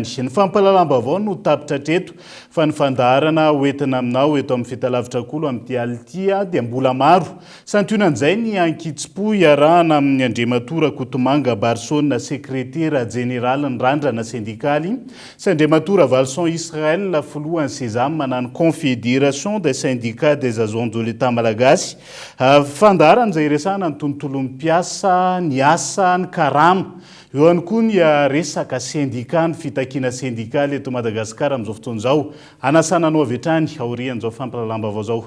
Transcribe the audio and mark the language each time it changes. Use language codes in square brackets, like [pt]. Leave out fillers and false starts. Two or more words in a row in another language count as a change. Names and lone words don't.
[mg] Ny fampalalamba avao no tapitra hatreto fa ny fandaharana hoentina aminao eto amin'ny fitalavitra kolo amin'ity ality dia mbola maro. Santionan'izay ny ankitsim-po iarahana amin'ny Andriamatora Kotomanga Barsona sekretera jenerala ny randrana sindikaly sy Andriamatora Valson Israel filohan'ny Sezam manano Confédération des syndicats des agents de l'État malagasy. Fandaharana izay resahana ny tontolo mpiasa, ny asa, ny karama. Eo ihany koa ny resaka sindika ny fitakiana sindikaly eto Madagasikara amin'izao fotoana izao. Anasana anao avy hatrany aorian'izao fampalalamba avao izao.